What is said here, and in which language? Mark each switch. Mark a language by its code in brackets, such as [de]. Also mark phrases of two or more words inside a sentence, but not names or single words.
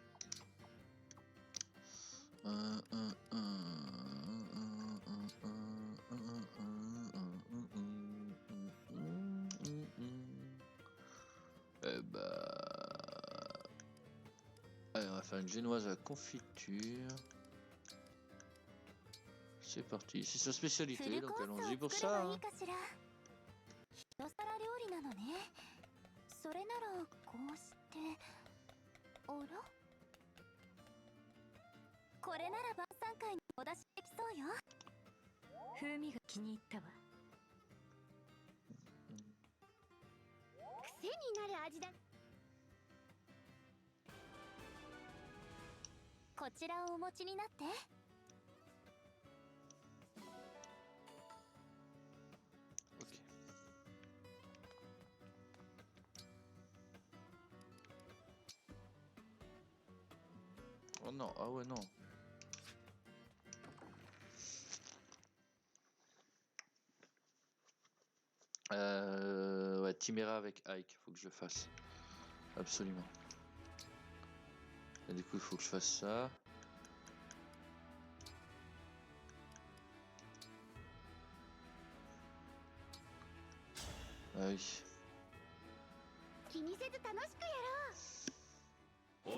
[fr] Allez, on va faire une génoise à confiture. C'est parti, c'est sa spécialité, donc allons-y pour ça. Hein. [ja] それならこうして、あら？これなら晩餐会にお出しできそうよ。風味が気に入ったわ。癖になる味だ。こちらをお持ちになって。 [fr] Oh non, ah ouais non. Ouais, Timéra avec Ike, faut que je le fasse. Absolument. Et du coup, il faut que je fasse ça. Ah oui. [ja] 気にせず楽しくやろう。